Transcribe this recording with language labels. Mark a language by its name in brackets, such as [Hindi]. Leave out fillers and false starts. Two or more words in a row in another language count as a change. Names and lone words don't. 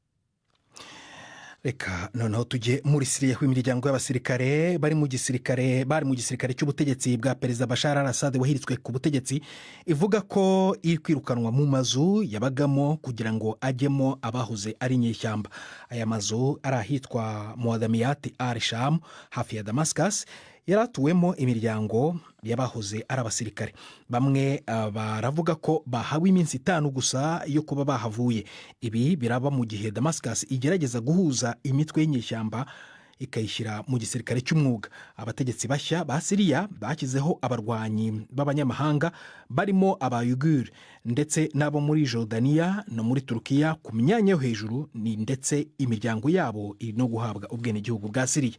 [Kinyarwanda] Reka noneho tujye muri Syria aho imiryango y'abasirikare bari mu gisirikare cy'ubutegetsi bwa Perezida Bashar al-Assad wahiritswe ku butegetsi ivuga ko iri kwirukanwa mu mazu yabagamo kugira ngo ajyemo abahoze ari inyeshyamba. Aya mazu ari ahitwa Muadamiyat al-Sham hafi ya Damascus yaratuwemo imiryango y'abahoze ari abasirikare. Bamwe baravuga ko bahawe iminsi 5 gusa yo kuba bahavuye. Ibi biraba mu gihe Damascus igerageza guhuza imitwe y'inyeshyamba ikayishyira mu gisirikare cy'umwuga. Abategetsi bashya ba Syria bakizeho abarwanyi b'abanyamahanga barimo abayugur ndetse n'abo muri Jordania no muri Turkiya ku myanya yo hejuru, ni ndetse imiryango yabo iri no guhabwa ubwenegihugu bwa Syria.